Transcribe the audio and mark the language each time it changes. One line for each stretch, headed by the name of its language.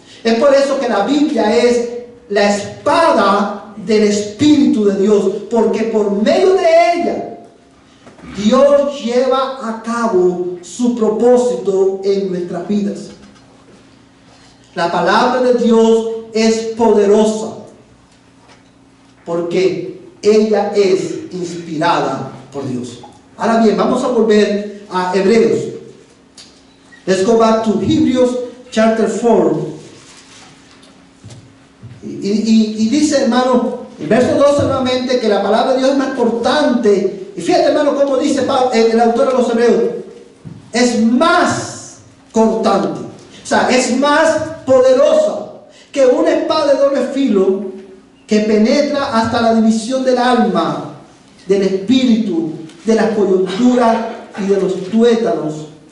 Spanish: Es por eso que la Biblia es la espada del Espíritu de Dios, porque por medio de ella Dios lleva a cabo su propósito en nuestras vidas. La palabra de Dios es poderosa porque ella es inspirada por Dios. Ahora bien, vamos a volver a Hebreos.
English: Let's go back to Hebrews chapter 4.
Spanish: Y dice, hermano, el verso 12 nuevamente, que la palabra de Dios es más cortante. Y fíjate, hermano, cómo dice el autor de los Hebreos. Es más cortante. O sea, es más poderosa que una espada de doble filo que penetra hasta la división del alma, del espíritu, de la coyuntura y de los tuétanos.